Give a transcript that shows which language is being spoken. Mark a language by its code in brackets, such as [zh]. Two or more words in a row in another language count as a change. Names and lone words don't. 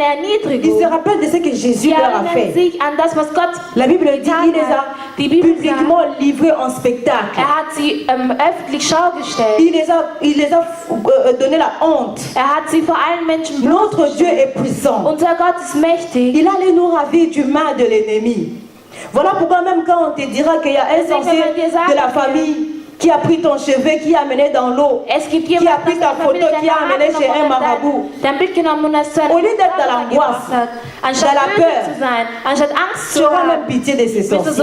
[fr] Ils [de] Erniedrigung. [fr] se rappellent de ce que Jésus [de] Sie [fr] leur a [de] erinnern [fr] fait. [de] sich an das, was Gott [fr] La Bible dit qu'il les a [de] Die Bibel [fr] publiquement livrés en spectacle. [de] hat sie öffentlich Schau gestellt. [fr] Il les a donné la honte. [de] Hat sie vor allen Menschen [fr] Notre Dieu est puissant. [de] Unser Gott ist mächtig. [fr] Il allait nous ravir du mal de l'ennemi. Voilà pourquoi même quand on te dira qu'il y a un sorcier de la famille qui a pris ton cheveu, qui a amené dans l'eau, qui a pris ta photo, qui a amené chez un marabout. Au lieu d'être dans l'angoisse, dans la peur, tu auras même pitié de ces sorciers.